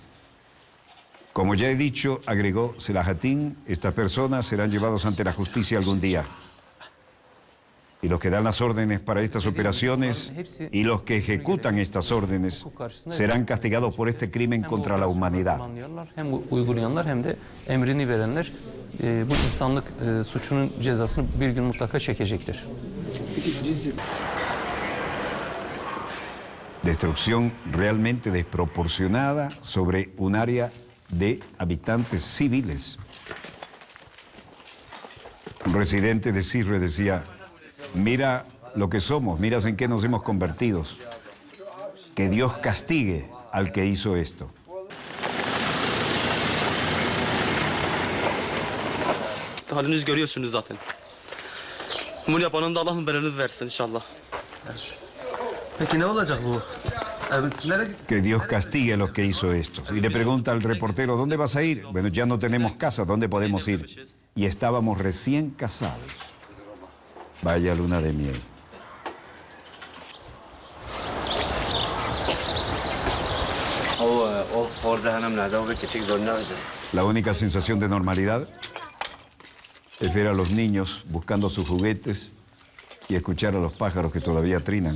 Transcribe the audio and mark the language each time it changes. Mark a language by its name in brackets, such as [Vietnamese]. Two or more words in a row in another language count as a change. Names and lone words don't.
[Spanish] Como ya he dicho, agregó Selahattin, estas personas serán llevados ante la justicia algún día. Y los que dan las órdenes para estas operaciones y los que ejecutan estas órdenes serán castigados por este crimen contra la humanidad. [Turkish] Hem uygulayanlar hem de emrini verenler bu insanlık suçunun cezasını bir gün mutlaka çekecektir. [Spanish] Destrucción realmente desproporcionada sobre un área de habitantes civiles. Un residente de Cizre decía: mira lo que somos, mira en qué nos hemos convertido. Que Dios castigue al que hizo esto. [Turkish] Haliniz görüyorsunuz zaten. Bunu yapanın da Allah'ın belanı versin inşallah. Peki ne olacak bu? [Spanish] Que Dios castigue a los que hizo esto. Y le pregunta al reportero: ¿dónde vas a ir? Bueno, ya no tenemos casa, ¿dónde podemos ir? Y estábamos recién casados. Vaya luna de miel. La única sensación de normalidad es ver a los niños buscando sus juguetes y escuchar a los pájaros que todavía trinan.